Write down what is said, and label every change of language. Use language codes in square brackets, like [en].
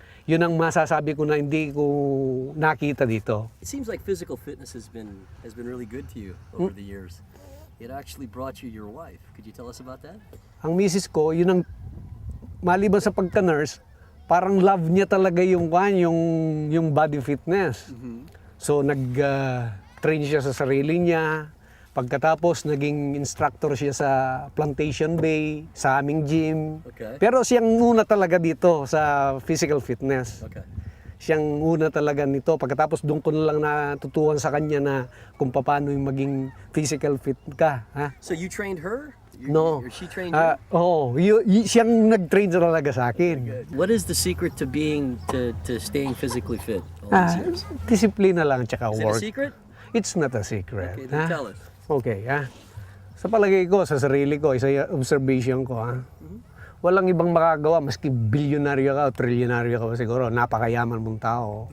[tl] Yun ang masasabi ko na hindi ko nakita dito. [en] It seems like physical fitness has been really good to you over the years. It actually brought you your wife. Could you tell us about that? [tl] Ang misis ko, yun ang maliban sa pagka-nurse, parang love niya talaga yung body fitness. So nag-train siya sa sarili niya. Pagkatapos, naging instructor siya sa Plantation Bay, sa aming gym. [en] Okay. [tl] Pero siyang una talaga dito sa physical fitness. [en] Okay. [tl] Siyang una talaga nito. Pagkatapos, doon ko na lang natutuhan sa kanya na kung paano yung maging physical fit ka. [en] So you trained her? No. Or she trained you? [tl] Siyang nag-train talaga sa akin. [en] What is the secret to staying physically fit all these years? [tl] Disiplina lang tsaka [en] Is it work. a secret? It's not a secret. Okay, then tell us. [tl] Okay, sa palagay ko, sa sarili ko, sa observation ko, walang ibang makagawa, maski bilyonaryo ka o trilyonaryo ka siguro, napakayaman mong tao.